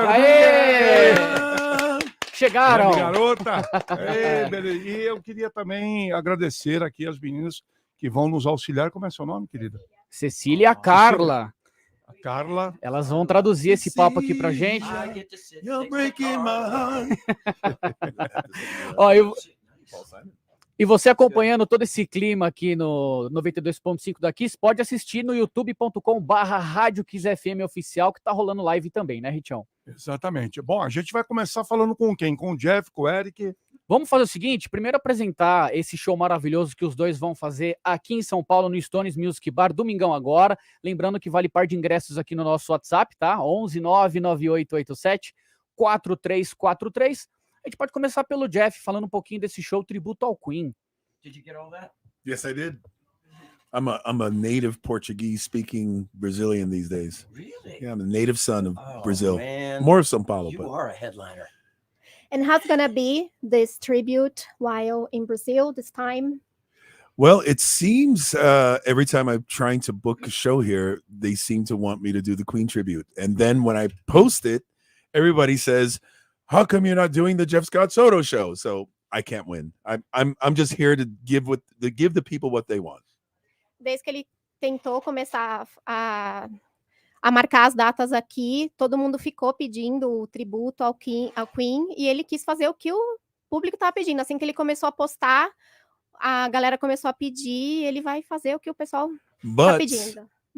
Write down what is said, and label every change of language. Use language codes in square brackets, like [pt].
[pt] Aê! Big! Chegaram! Garota! E eu queria também agradecer aqui as meninas que vão nos auxiliar. Como é seu nome, querida? Cecília e a Carla. A Carla. Elas vão traduzir esse papo aqui pra gente. [en] You're breaking my heart. [pt] Ó, e você acompanhando todo esse clima aqui no 92.5 da Kiss, pode assistir no youtube.com/Rádio Kiss FM oficial, que tá rolando live também, né, Richão? Exatamente. Bom, a gente vai começar falando com quem? Com o Jeff, com o Eric? Vamos fazer o seguinte, primeiro apresentar esse show maravilhoso que os dois vão fazer aqui em São Paulo, no Stones Music Bar, domingão agora. Lembrando que vale par de ingressos aqui no nosso WhatsApp, tá? 11 99887 4343. A gente pode começar pelo Jeff, falando um pouquinho desse show tributo ao Queen. [en] Did you get all that? Yes, I did. I'm a native Portuguese speaking Brazilian these days. Really? Yeah, I'm a native son of Brazil. Man. More of São Paulo. You But are a headliner. And how's gonna be this tribute while in Brazil this time? well, it seems every time I'm trying to book a show here, they seem to want me to do the Queen tribute. And then when I post it, everybody says, how come you're not doing the Jeff Scott Soto show? So I can't win. I'm just here to give the people what they want. [pt] Desde que ele tentou começar a marcar as datas aqui, todo mundo ficou pedindo o tributo ao Queen, e ele quis fazer o que o público estava pedindo. Assim que ele começou a postar, a galera começou a pedir, ele vai fazer o que o pessoal está pedindo.